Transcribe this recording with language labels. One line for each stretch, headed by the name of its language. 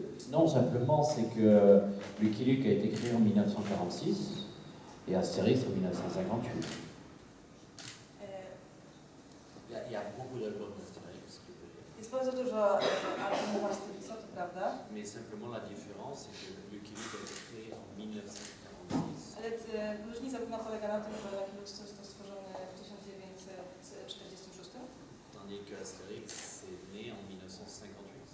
French: Non, simplement, c'est que Lucky Luke a été créé en 1946 et Astérix en 1958. Il y a beaucoup d'albums d'Astérix.
Polish: Jest bardzo dużo albumów Asterixa, to prawda.
French: Mais simplement la différence, c'est que Lucky Luke a été créé en 1946.
Polish: Ale różnica główna polega na tym, że Lucky Luke został stworzony w 1946.
French: Tandis que Astérix est né en 1958.